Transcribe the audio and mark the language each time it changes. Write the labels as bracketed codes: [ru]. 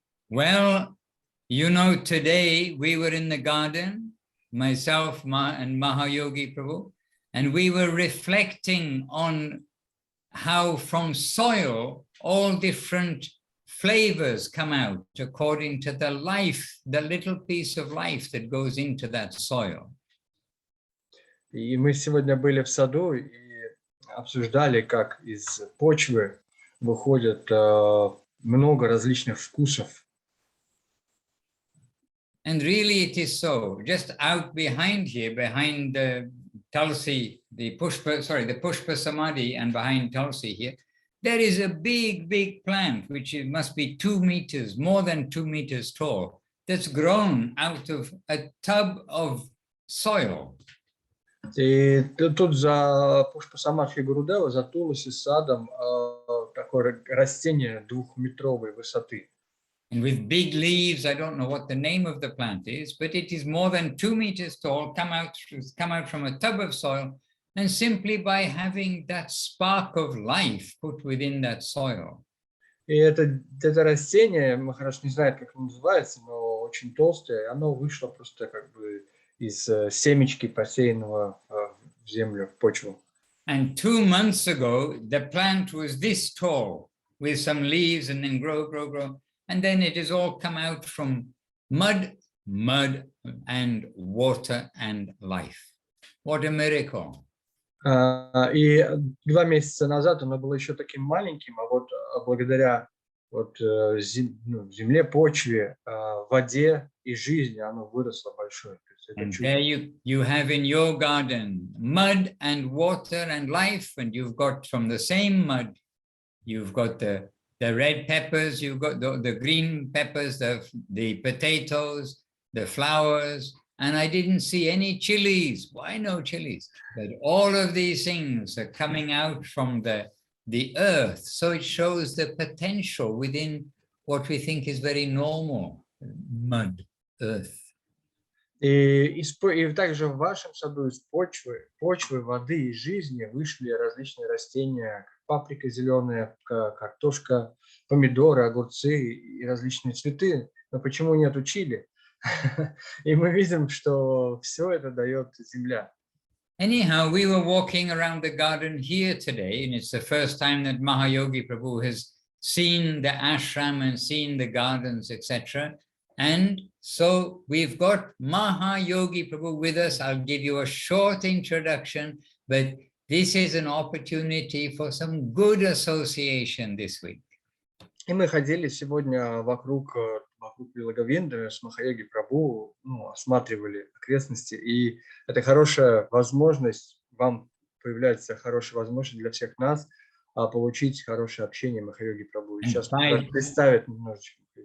[en] Well, you know, today we were in the garden, myself and Mahaiyogi Prabhu, and we were reflecting on how from soil all different flavors come out according to the life, the little piece of life that goes into that soil. [ru] И мы сегодня были в саду и обсуждали, как из почвы выходят много различных вкусов. [en] And really it is so. Just out behind here, behind the Tulsi, the Pushpa Samadhi, and behind Tulsi here, there is a big, big plant, which must be 2 meters, more than 2 meters tall, that's grown out of a tub of soil. [ru] И тут за Пушпа-Самадхи Гурудева, за Туласи садом, такое растение 2-метровой высоты. [en] And with big leaves, I don't know what the name of the plant is, but it is more than 2 meters tall, come out from a tub of soil, and simply by having that spark of life put within that soil. [ru] И это растение, Махарадж не знает, как оно называется, но очень толстое, оно вышло просто как бы из семечки, посеянного в землю, в почву. [en] And 2 months ago, the plant was this tall, with some leaves, and then grow. And then it has all come out from mud, and water and life. What a miracle. [ru] И 2 месяца назад оно было еще таким маленьким, а вот благодаря земле, почве, воде и жизни оно выросло большое. [en] And there you have in your garden mud and water and life, and you've got from the same mud, you've got the red peppers, you've got the green peppers, the potatoes, the flowers, and I didn't see any chilies. Why no chilies? But all of these things are coming out from the earth, so it shows the potential within what we think is very normal, mud, earth. [ru] И также в вашем саду из почвы, воды и жизни вышли различные растения, паприка зеленая, картошка, помидоры, огурцы и различные цветы. Но почему нету чили? И мы видим, что все это дает земля. [en] Anyhow, we were walking around the garden here today, and it's the first time that Mahayogi Prabhu has seen the ashram and seen the gardens, etc. And so we've got Mahayogi Prabhu with us. I'll give you a short introduction, but this is an opportunity for some good association this week. [ru] И мы ходили сегодня вокруг Вилаговинда с Махайоги Прабху, осматривали окрестности, и это хорошая возможность, вам появляется хорошая возможность для всех нас получить хорошее общение Махайоги Прабху. И сейчас представить немножечко.